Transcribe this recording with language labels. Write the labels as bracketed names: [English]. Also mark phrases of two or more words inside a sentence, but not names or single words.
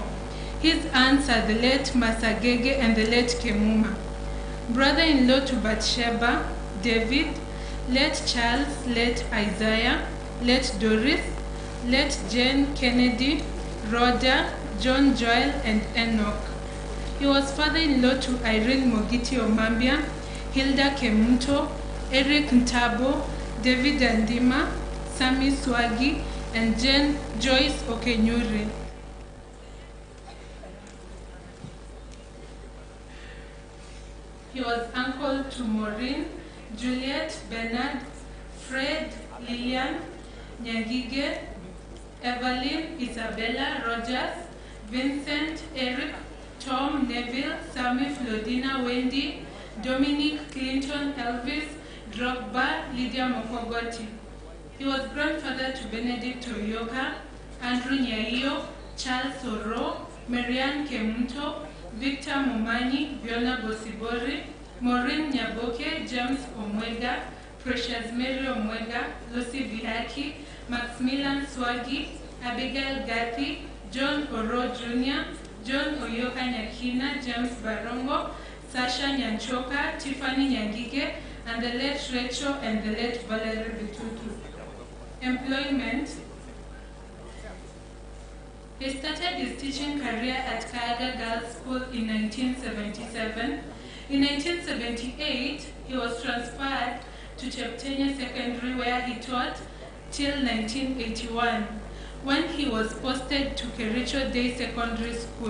[English] His aunts are the late Masagege and the late Kemuma. Brother-in-law to Bathsheba, David, late Charles, late Isaiah, late Doris, late Jane Kennedy, Rhoda, John Joel, and Enoch. He was father-in-law to Irene Mogiti Omambia, Hilda Kemunto, Eric Ntabo, David Andima, Sami Swagi, and Jane Joyce Okenyuri. He was uncle to Maureen, Juliet, Bernard, Fred, Lillian, Nyagige, Evelyn, Isabella, Rogers, Vincent, Eric, Tom, Neville, Sammy, Flodina, Wendy, Dominic, Clinton, Elvis, Drogba, Lydia Mokogoti. He was grandfather to Benedict Oyoka, Andrew Nyaio, Charles Oro, Marianne Kemunto, Victor Mumani, Biona Bosibori, Maureen Nyaboke, James Omwega, Precious Mary Omwega, Lucy Bihaki, Maximilian Swagi, Abigail Gathi, John Oro Jr., John Oyoka Nyakina, James Barongo, Sasha Nyanchoka, Tiffany Nyangige, and the late Rachel and the late Valerie Bitutu. Employment. He started his teaching career at Kaaga Girls School in 1977. In 1978, he was transferred to Cheptenya Secondary, where he taught till 1981, when he was posted to Kericho Day Secondary School.